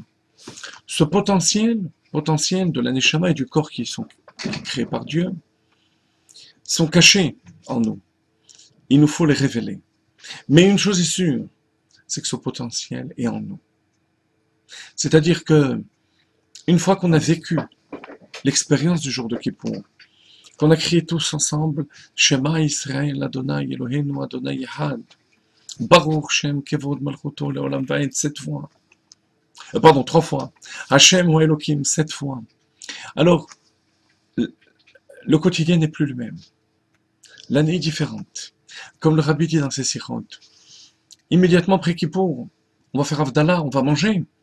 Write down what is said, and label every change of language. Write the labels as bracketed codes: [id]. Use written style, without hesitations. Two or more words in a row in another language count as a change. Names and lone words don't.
[fr] Ce potentiel de la Neshama et du corps qui sont créés par Dieu, sont cachés en nous. Il nous faut les révéler. Mais une chose est sûre, c'est que ce potentiel est en nous. C'est-à-dire que, une fois qu'on a vécu l'expérience du jour de Kippour, qu'on a crié tous ensemble, [he] שמע ישראל ה' אלוהינו ה' אחד ברוך שם כבוד מלכותו לעולם ועד [fr] 7 fois. 3 fois. Hashem ou Elohim 7 fois. Alors, le quotidien n'est plus le même. L'année est différente. Comme le Rabbi dit dans ses sirotes. Immédiatement après Kippour, on va faire Avdallah, on va manger.